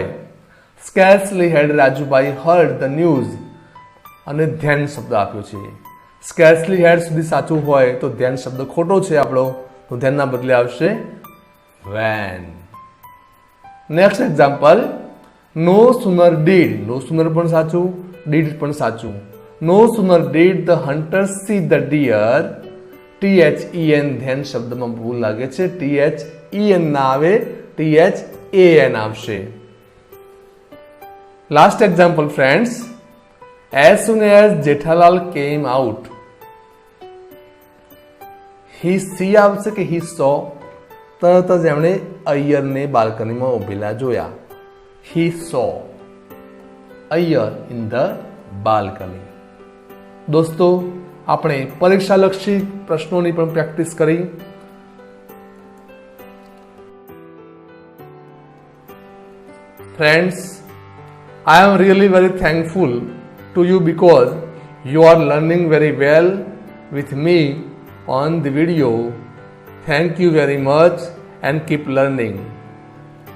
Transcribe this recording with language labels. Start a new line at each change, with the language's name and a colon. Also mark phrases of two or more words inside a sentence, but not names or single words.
English: Scarcely had Rajubhai heard the news,
Gujarati: અને ધ્યાન શબ્દ આપ્યો છે.
English: Scarcely had
Gujarati: સુધી સાચું હોય તો ધ્યાન શબ્દ ખોટો છે આપણો, તો ધ્યાનના બદલે આવશે વેન.
English: Next example. No sooner did. No sooner
Gujarati: પણ સાચું, ડીડ પણ સાચું.
English: No sooner did the hunter see the deer.
Gujarati: THEN ધ્યાન શબ્દમાં ભૂલ લાગે છે. THEN ના આવે, THAN આવશે.
English: Last example friends. As soon as જેઠાલાલ came out. He see
Gujarati: આવશે કે
English: he saw?
Gujarati: તરત જ એમણે અય્યરને બાલ્કનીમાં ઉભેલા જોયા.
English: He saw અય્યર in the balcony.
Gujarati: દોસ્તો, આપણે પરીક્ષાલક્ષી પ્રશ્નોની પણ પ્રેક્ટિસ કરી.
English: Friends, I am really very thankful to you because you are learning very well with me on the video. Thank you very much and keep learning.